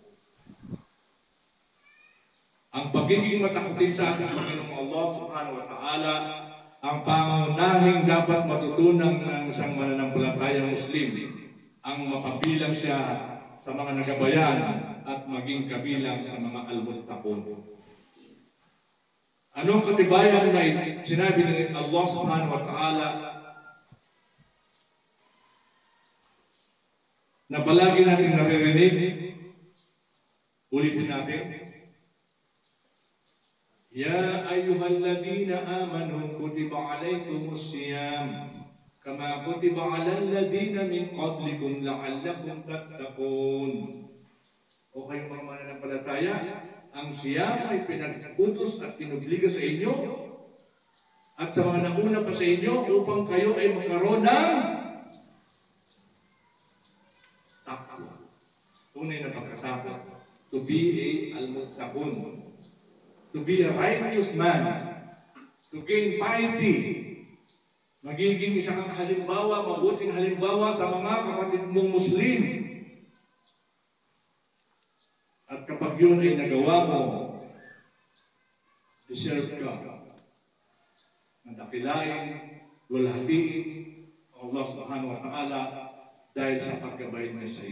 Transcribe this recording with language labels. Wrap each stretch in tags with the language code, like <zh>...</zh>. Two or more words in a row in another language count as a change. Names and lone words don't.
<tl>Ang pagiging matakutin sa ating Panginoong</tl> <ar>الله سبحانه وتعالى</ar> <tl>ang pangunahing dapat matutunan ng isang mananampalatayang Muslim, ang mapabilang siya sa mga nagabayan at maging kabilang sa mga almuttaqun. Anong katibayan na sinabi ni</tl> <ar>الله سبحانه وتعالى</ar> <tl>na palagi natin naririnig? Ulitin natin.</tl> <ar>يا أيها الذين آمنوا كتب عليكم الصيام كما كتب على الذين من قبلكم لعلكم تتقون.</ar> <tl>O kayong mga mananampalataya, ang siyam ay pinag-utos at pinubliga sa inyo at sa mga nauna pa sa inyo upang kayo ay magkaroon ng takwa. Tunay na pagkatakwa.</tl> <en>To be al-muttaqun. To be a righteous man. To gain piety.</en> <tl>Magiging isang halimbawa, mabuting halimbawa sa mga kapatid mong Muslim. At kapag yun ay nagawa mo, deserve ka na dakilain, walhatiin</tl> <ar>الله سبحانه وتعالى</ar> <tl>dahil sa paggabay niya sa iyo.</tl>